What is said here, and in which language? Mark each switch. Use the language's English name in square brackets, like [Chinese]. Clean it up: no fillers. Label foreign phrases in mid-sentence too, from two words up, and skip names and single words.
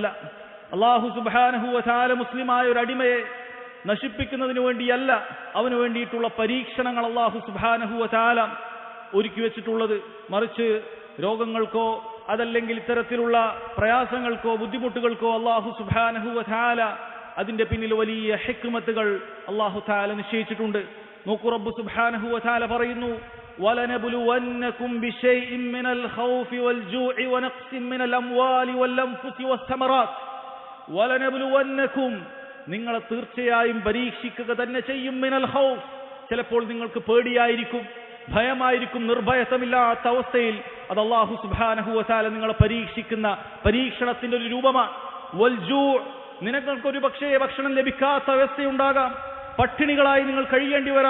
[Arabic] الله سبحانه وتعالى [Malayalam] മുസ്ലിമായ ഒരു അടിമയെ നശിപ്പിക്കുന്നതിന് വേണ്ടിയല്ല, അവന് വേണ്ടിയിട്ടുള്ള പരീക്ഷണങ്ങൾ [Arabic] الله سبحانه وتعالى [Malayalam] ഒരുക്കി വെച്ചിട്ടുള്ളത്. മറിച്ച് രോഗങ്ങൾക്കോ അതല്ലെങ്കിൽ ഇത്തരത്തിലുള്ള പ്രയാസങ്ങൾക്കോ ബുദ്ധിമുട്ടുകൾക്കോ [Arabic] الله سبحانه وتعالى [Malayalam] അതിന്റെ പിന്നിൽ വലിയ ഹിക്മത്തുകൾ [Arabic] الله تعالى [Malayalam] നിശ്ചയിച്ചിട്ടുണ്ട്. നോക്കൂ, [Arabic] رب سبحانه وتعالى [Malayalam] പറയുന്നു, [Arabic] وَلَنَبْلُوَنَّكُمْ بِشَيْءٍ مِّنَ الْخَوْفِ وَالْجُوعِ وَنَقْصٍ مِّنَ الْأَمْوَالِ وَالْأَنفُسِ وَالثَّمَرَاتِ وَلَنَبْلُوَنَّكُمْ [Malayalam] നിങ്ങളെ തീർച്ചയായും പരീക്ഷിക്കുക തന്നെ ചെയ്യും. [Arabic] من الخوف, [Malayalam] ചിലപ്പോൾ നിങ്ങൾക്ക് പേടിയായിരിക്കും, ഭയമായിരിക്കും, നിർഭയത്വമില്ലാത്ത അവസ്ഥയിൽ അത് [Arabic] الله سبحانه وتعالى [Malayalam] നിങ്ങളെ പരീക്ഷിക്കുന്ന പരീക്ഷണത്തിന്റെ ഒരു രൂപമാണ്. [Arabic] والجوع, [Malayalam] നിങ്ങൾക്കൊരു പക്ഷേ ഭക്ഷണം ലഭിക്കാത്ത അവസ്ഥയുണ്ടാകാം, പട്ടിണികളായി നിങ്ങൾ കഴിയേണ്ടി വരാം.